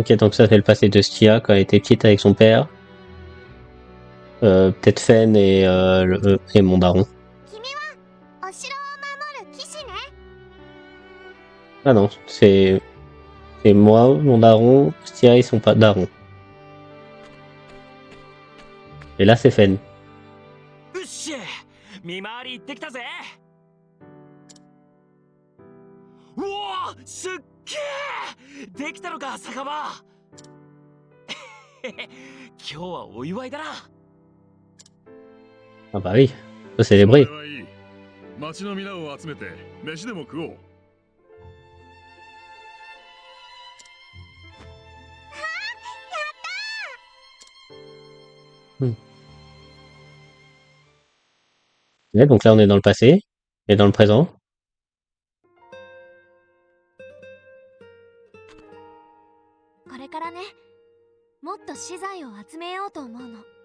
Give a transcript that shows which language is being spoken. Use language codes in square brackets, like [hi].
[fr] ok, donc ça c'est le passé de Stia quand elle était petite avec son père. Peut-être Fen et mon daron. [ja] 君はお城を守る騎士ね。 [fr] Ah non, c'est moi, mon daron, Stia et son daron. Et là c'est Fen. [ja] うっしゃ、見回り行ってきたぜ。うわ、すっげえ。できたのか、酒場。今日はお祝いだな。 [fr] Ah bah oui, faut célébrer. [ja] それはいい。町の皆を集めて飯でも食おう。 [fr] Ouais, donc là on est dans le passé et dans le présent. [ja] これからね、もっと資材を集めようと思うの。